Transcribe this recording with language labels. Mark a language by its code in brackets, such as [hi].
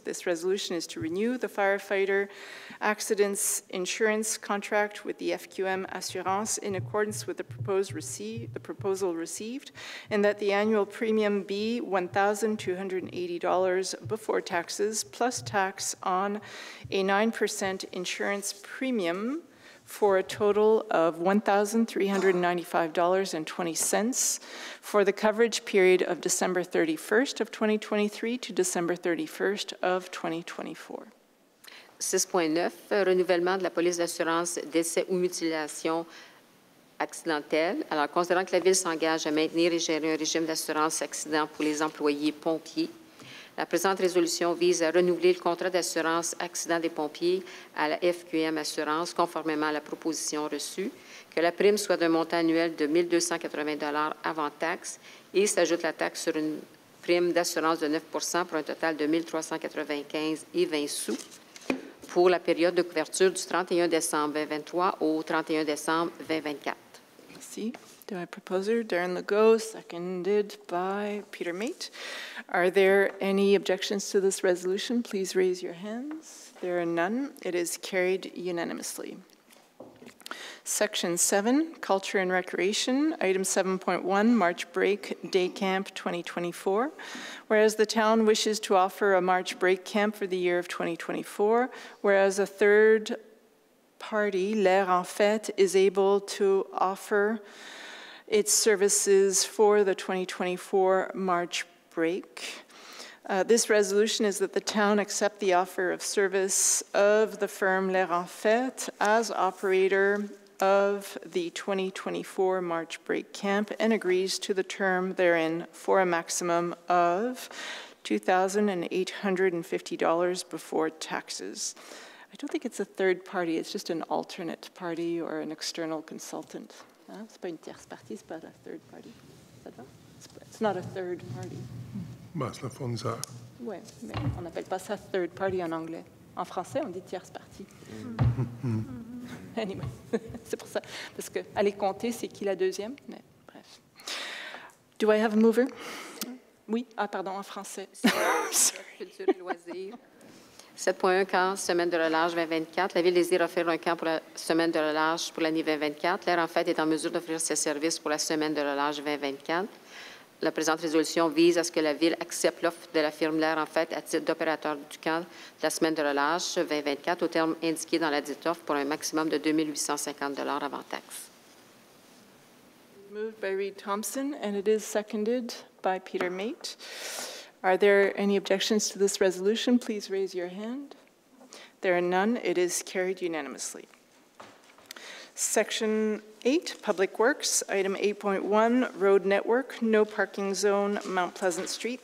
[en] This resolution is to renew the firefighter accidents insurance contract with the FQM Assurance in accordance with the proposal received, and that the annual premium be $1,280 before taxes, plus tax on a 9% insurance premium, for a total of $1,395.20 for the coverage period of December 31st of 2023 to December 31st of 2024. [fr] 6.9, renouvellement de la police d'assurance décès ou mutilation accidentelle. Alors, considérant que la Ville s'engage à maintenir et gérer un régime d'assurance accident pour les employés pompiers, la présente résolution vise à renouveler le contrat d'assurance accident des pompiers à la FQM Assurance conformément à la proposition reçue, que la prime soit d'un montant annuel de 1 280 avant taxe et s'ajoute la taxe sur une prime d'assurance de 9 pour un total de 1 395,20 sous pour la période de couverture du 31 décembre 2023 au 31 décembre 2024. [en] Merci. Do I proposer? Darren Legault, seconded by Peter Mate. Are there any objections to this resolution? Please raise your hands. There are none. It is carried unanimously. Section 7, Culture and Recreation, Item 7.1, March Break Day Camp 2024. Whereas the town wishes to offer a March Break Camp for the year of 2024, whereas a third party, L'Air en Fête, is able to offer its services for the 2024 March break. This resolution is that the town accept the offer of service of the firm L'Air en Fête as operator of the 2024 March break camp and agrees to the term therein for a maximum of $2,850 before taxes. I don't think it's a third party, it's just an alternate party or an external consultant. [fr] C'est pas une tierce partie, c'est pas la third party. [en] It's not a third party. [fr] Ben, c'est le fournisseur. Oui, mais on n'appelle pas ça third party en anglais. En français, on dit tierce partie. Anyway, c'est pour ça. Parce que aller compter, c'est qui la deuxième? Mais bref. [en] Do I have a mover? [fr] Oui, pardon, en français. Culture et loisirs. 7.1 camp, semaine de relâche 2024. La Ville désire offrir un camp pour la semaine de relâche pour l'année 2024. L'Air en Fête est en mesure d'offrir ses services pour la semaine de relâche 2024. La présente résolution vise à ce que la Ville accepte l'offre de la firme L'Air en Fête à titre d'opérateur du camp de la semaine de relâche 2024 au terme indiqué dans la dite offre pour un maximum de 2 850 avant taxe. [en] Moved by Reed Thompson, and it is seconded by Peter Mate. Are there any objections to this resolution? Please raise your hand. There are none. It is carried unanimously. Section 8, Public Works, Item 8.1, Road Network, No Parking Zone, Mount Pleasant Street.